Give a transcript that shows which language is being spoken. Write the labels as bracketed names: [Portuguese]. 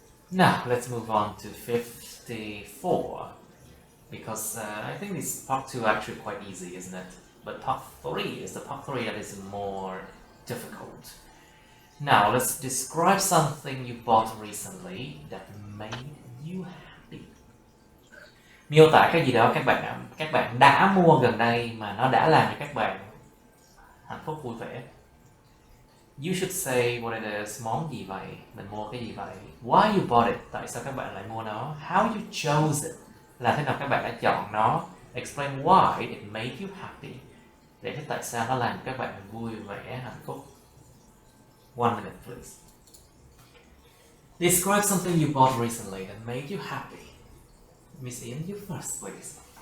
[English] Now let's move on to 54 because I think this part 2 actually quite easy, isn't it? But part 3 is the part 3 that is more difficult. Now let's describe something you bought recently that made you happy. [Vietnamese] Miêu tả cái gì đó các bạn đã mua gần đây mà nó đã làm cho các bạn hạnh phúc vui vẻ. [English] You should say what it is, [Vietnamese] món gì vậy, mình mua cái gì vậy, [English] why you bought it, [Vietnamese] tại sao các bạn lại mua nó, [English] how you chose it, [Vietnamese] là thế nào các bạn đã chọn nó, [English] explain why it made you happy, [Vietnamese] giải thích tại sao nó làm các bạn vui vẻ, hạnh phúc. [English] 1 minute please. Describe something you bought recently that made you happy. Miss Ian, you first please.